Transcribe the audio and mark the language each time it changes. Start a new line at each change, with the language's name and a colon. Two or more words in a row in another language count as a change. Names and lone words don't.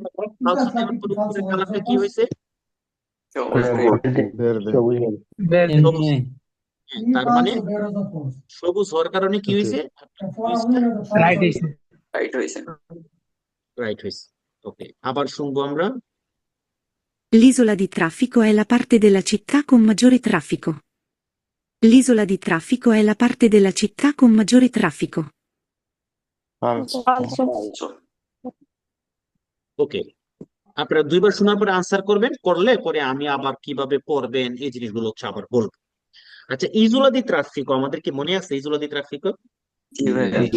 Bangla: ফালসো দেওয়ার পরে উপরের কালারটা কি হয়েছে? সবুজ। হ্যাঁ, তার মানে সবুজ হওয়ার কারণে কি হয়েছে? কুইজটা রাইট হয়েছে। রাইট হয়েছে। ওকে, আবার শুনবো আমরা।
Italian: L'isola di traffico è la parte della città con maggiore traffico. L'isola di traffico è la parte della città con maggiore traffico.
Bangla: ওকে, আপনারা দুইবার শোনার পরে আনসার করবেন, করলে পরে আমি আবার কিভাবে পড়বেন এই জিনিসগুলো হচ্ছে আবার বলবো। আচ্ছা,
Italian: isola di traffico
Bangla: আমাদের কি মনে আছে?
Italian: isola di traffico,
Bangla: জি ভাইয়া জি